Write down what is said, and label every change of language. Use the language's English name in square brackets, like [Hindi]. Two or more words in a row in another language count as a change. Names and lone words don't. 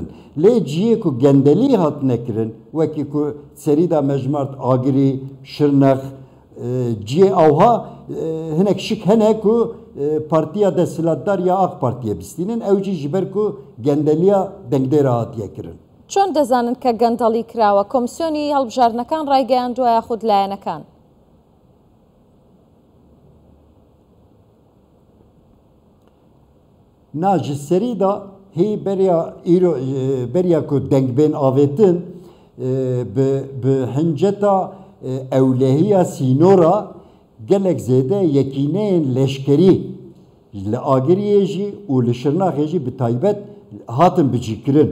[Kurdish] Lê ciyê ku gendelî hat nekirin wekî ku serî da mejmart Agirî, Şirnex ciyê awha hinek şik hene ku partiya desthilatdar ya AK Partiye bistînin ew jî ji ber ku gendeliya dengdêra hatiye kirin. [Central Kurdish] چۆن دەزانن کە گەندەڵی کراوە کۆمیسیۆنی هەڵبژاردنەکان ڕایگەیاندووە یاخود لایەنەکان؟ [Kurdish] Na ji serî da hê beriya ku dengbên avêtin bi hinceta ewlehiya sînora gelek zêde yekîneyên leşkerî li Agiriyê jî û li Şirnaxê jî bi taybet hatin bicîkirin.